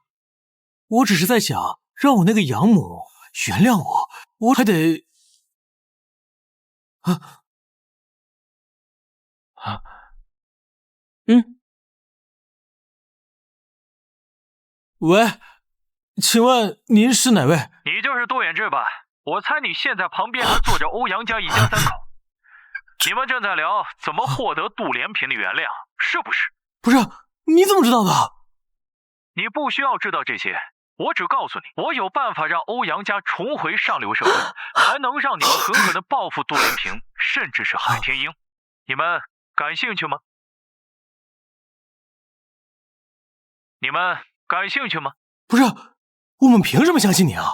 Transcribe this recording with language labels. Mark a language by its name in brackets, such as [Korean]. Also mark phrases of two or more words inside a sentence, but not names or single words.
[Chinese] 我只是在想，讓我那個養母原諒我，我還得……喂，請問您是哪位？你就是杜遠志吧？我猜你現在旁邊還坐着歐陽家一家三口，你們正在聊怎麼獲得杜連平的原諒，是不是？不是，你怎麼知道的？你不需要知道這些，我只告訴你，我有辦法讓歐陽家重回上流社會，還能讓你們狠狠地報復杜連平，甚至是海天鷹。你們感興趣嗎？你們感興趣嗎？不是，我們憑什麼相信你啊？